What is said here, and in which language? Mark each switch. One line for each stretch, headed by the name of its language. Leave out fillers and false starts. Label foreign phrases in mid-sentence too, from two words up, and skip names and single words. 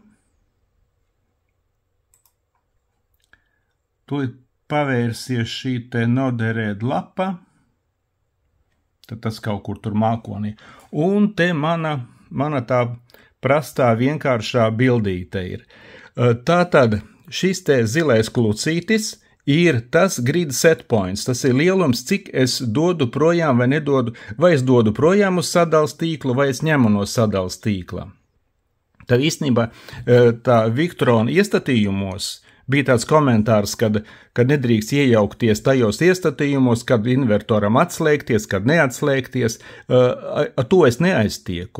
Latvian: Tūlīt pavērsies šī te Node-RED lapa, tad tas kaut kur tur mākonī. Un te mana tā prastā vienkāršā bildīte ir. Tātad šis te zilais klucītis ir tas
English: grid set points,
Latvian: tas ir lielums, cik es dodu projām vai nedodu, vai es dodu projām uz sadales tīklu, vai es ņemu no sadales tīkla. Tad īstenībā tā Victron iestatījumos bija tāds komentārs, kad nedrīkst iejaukties tajos iestatījumos, kad invertoram atslēgties, kad neatslēgties, to es neaiztieku.